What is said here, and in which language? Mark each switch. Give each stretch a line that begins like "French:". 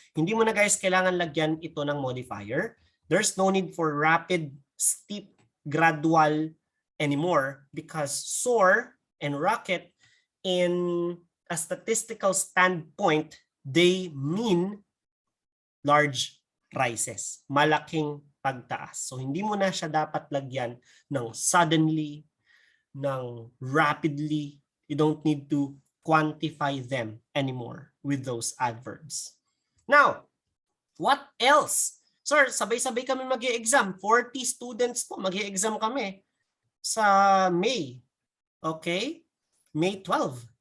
Filipino: Hindi mo na guys kailangan lagyan ito ng
English: modifier. There's no need for rapid, steep, gradual anymore because soar and rocket in a statistical standpoint, they mean large rises,
Filipino: malaking pagtaas. So hindi mo na siya dapat lagyan ng suddenly, ng rapidly.
English: You don't need to quantify them anymore with those adverbs. Now, what else? Sir,
Filipino: sabay-sabay kami mag-i-exam. 40 students po, mag-i-exam kami sa May. Okay? May 12.